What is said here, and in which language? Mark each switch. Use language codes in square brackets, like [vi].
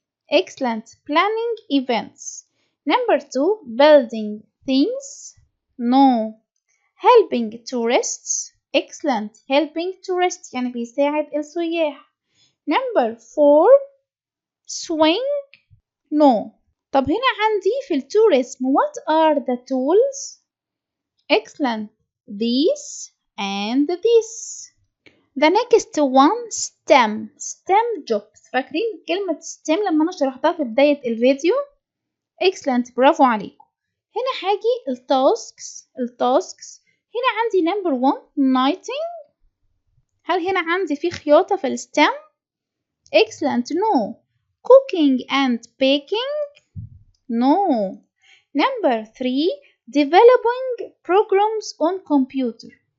[en] excellent. planning events. number 2 building things. no. helping tourists. excellent. helping tourists [ar] يعني بيساعد السياح. [en] number 4 swing. no. [ar] طب هنا عندي في التوريزم [en] what are the tools؟ excellent. these and this. the next one STEM jobs. [ar] فاكرين كلمة STEM لما أنا شرحتها في بداية الفيديو؟ excellent. برافو عليكم. هنا هاجي التاسكس. هنا عندي [en] number 1 knitting. [ar] هل هنا عندي في خياطة في الستم؟ excellent. [en] no. cooking and baking. no. number 3 developing programs on computer.